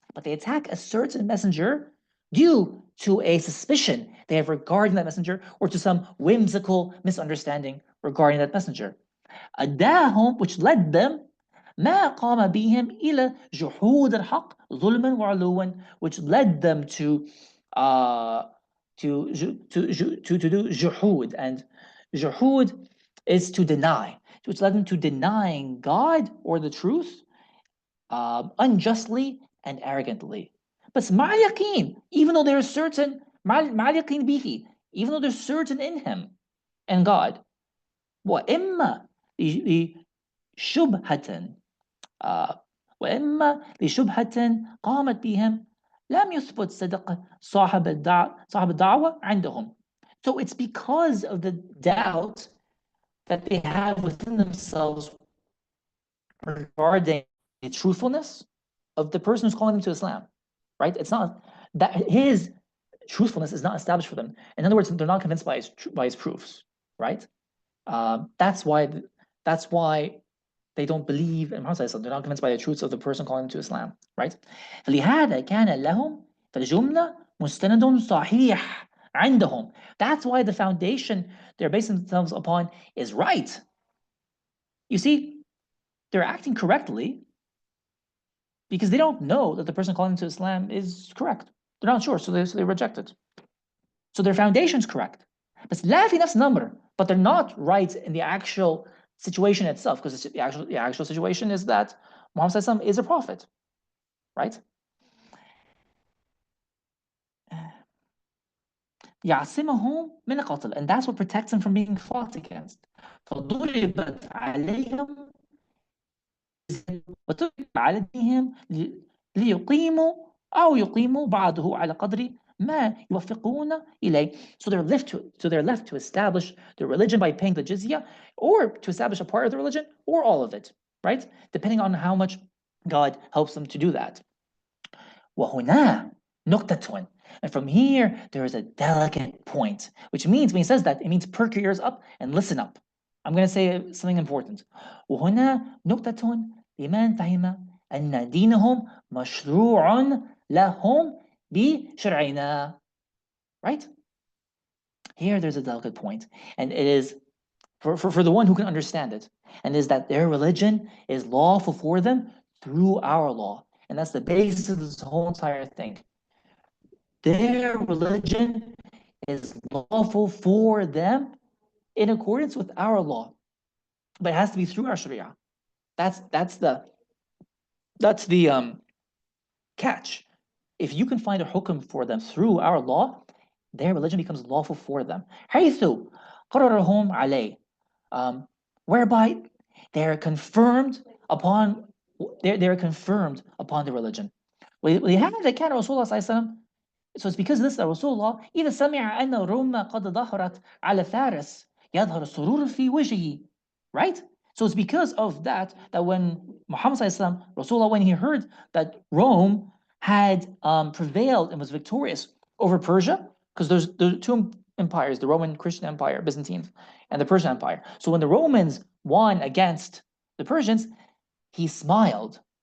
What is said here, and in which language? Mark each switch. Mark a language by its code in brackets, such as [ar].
[en] But they attack a certain messenger due to a suspicion they have regarding that messenger, or to some whimsical misunderstanding regarding that messenger. [ar] أداهم, [en] which led them, [ar] ما قام بهم إلى جحود الحق ظلما وعلوا, [en] which led them to do juhud, and juhud is to deny, which led them to denying God or the truth unjustly and arrogantly. But [ar] مع اليقين, [en] even though they're certain, [ar] مع اليقين به, [en] even though they're certain in Him and God. [ar] وإما لشبهة وإما لشبهة قامت بهم لم يثبت صدق صاحب الدعوة عندهم. [en] So it's because of the doubt that they have within themselves regarding the truthfulness of the person who's calling them to Islam, right? It's not that his truthfulness is not established for them. In other words, they're not convinced by his proofs, right? That's why they don't believe in Muhammad. They're not convinced by the truths of the person calling them to Islam, right? [ar] فلهذا كان لهم في الجملة مستند صحيح عندهم. [en] That's why the foundation they're basing themselves upon is right. You see, they're acting correctly because they don't know that the person calling them to Islam is correct. They're not sure, so they reject it. So their foundation is correct. [ar] بس لا في نفس الأمر, [en] but they're not right in the actual situation itself, because the actual situation is that Muhammad is a prophet, right? [ar] يعصمهم من القتل, [en] and that's what protects them from being fought against. [ar] فضربت عليهم وترك عليهم ليقيموا أو يقيموا بعضه على قدر ما يوفقون إليه. [en] So they're left to establish the religion by paying the jizya, or to establish a part of the religion, or all of it, right? Depending on how much God helps them to do that. [ar] وهنا نقطة. [en] And from here, there is a delicate point, which means, when he says that, it means perk your ears up and listen up. I'm going to say something important. [ar] وهنا نقطة لمن فهم أن دينهم مشروع لهم بشرعنا. [en] Right? Here, there's a delicate point, and it is for the one who can understand it, and is that their religion is lawful for them through our law. And that's the basis of this whole entire thing. Their religion is lawful for them in accordance with our law, but it has to be through our Sharia. That's the catch. If you can find a hukm for them through our law, their religion becomes lawful for them. [ar] حيث قررهم عليه, [en] whereby they're confirmed upon the religion. [ar] ولهذا كان رسول الله صلى الله عليه وسلم. [en] So it's because of this that Rasulullah [ar] إذا سمع أن الروم قد ظهرت على فارس يظهر السرور في وجهه. [en] Right? So it's because of that when Muhammad sallallahu alaihi wasallam, Rasulullah, when he heard that Rome had prevailed and was victorious over Persia, because there's two empires, the Roman Christian Empire, Byzantine, and the Persian Empire. So when the Romans won against the Persians, he smiled.